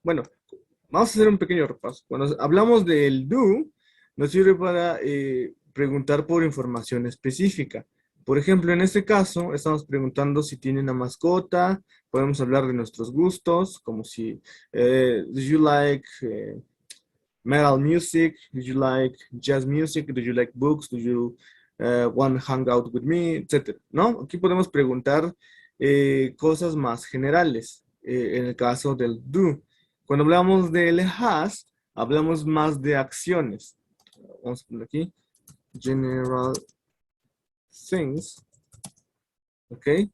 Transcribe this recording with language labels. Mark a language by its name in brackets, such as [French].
[Spanish] Bueno, vamos a hacer un pequeño repaso. Cuando hablamos del do, nos sirve para preguntar por información específica. Por ejemplo, en este caso, estamos preguntando si tiene una mascota, podemos hablar de nuestros gustos, como si, [English] do you like metal music? Do you like jazz music? Do you like books? Do you want to hang out with me? [Spanish] Etcétera, ¿no? Aquí podemos preguntar cosas más generales, en el caso del do. Cuando hablamos del has, hablamos más de acciones. Vamos a poner aquí, [English] general things, [Spanish] ¿ok?